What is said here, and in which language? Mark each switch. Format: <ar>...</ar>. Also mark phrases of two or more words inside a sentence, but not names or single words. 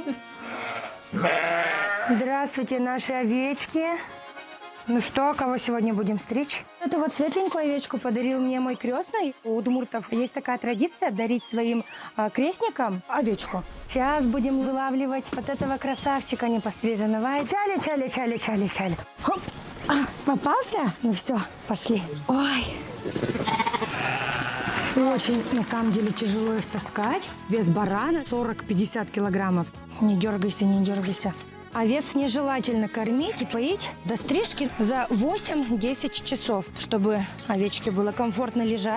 <ru>Здравствуйте, наши овечки. Ну что, кого сегодня будем стричь? Эту вот светленькую овечку подарил мне мой крестный. У удмуртов есть такая традиция дарить своим крестникам овечку. Сейчас будем вылавливать вот этого красавчика непостриженного. Чали, чали, чали, чали, чали. Хоп. Попался? Ну все, пошли. Ой. Очень, на самом деле, тяжело их таскать. Вес барана 40-50 килограммов. Не дергайся, не дергайся. Овец нежелательно кормить и поить до стрижки за 8-10 часов, чтобы овечке было комфортно лежать.</ru>